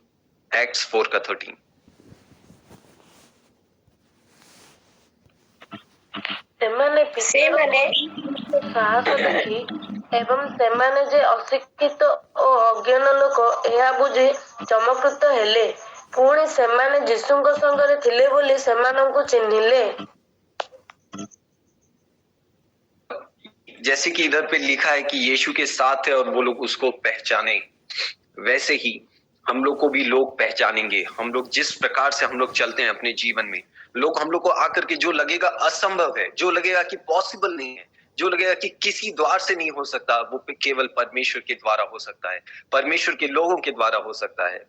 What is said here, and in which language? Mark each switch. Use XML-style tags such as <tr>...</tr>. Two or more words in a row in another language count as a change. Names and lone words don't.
<hi>एक्ट्स 4 का 13।</hi> <or>ସାହସ ଦେଖି ଏବଂ ସେମାନେ ଯେ ଅଶିକ୍ଷିତ ଔର ଅଜ୍ଞାନ ଲୋକ ଯହ ବୁଝି ଚମତ୍କୃତ ହେଲେ ପୁଣି ସେମାନେ ଯୀଶୁଙ୍କ ସଙ୍ଗରେ ଥିଲେ ବୋଲି ସେମାନଙ୍କୁ ଚିହ୍ନିଲେ।</or> <hi>जैसे कि इधर पे लिखा है कि यीशु के साथ है और वो लोग उसको पहचाने, वैसे ही हम लोग को भी लोग पहचानेंगे। हम लोग जिस प्रकार से हम लोग चलते हैं अपने जीवन में, लोग हम लोग को आकर के जो लगेगा असंभव है, जो लगेगा कि पॉसिबल नहीं है, जो लगेगा कि किसी द्वार से नहीं हो सकता, वो केवल परमेश्वर के द्वारा हो सकता है, परमेश्वर के लोगों के द्वारा हो सकता है।</hi>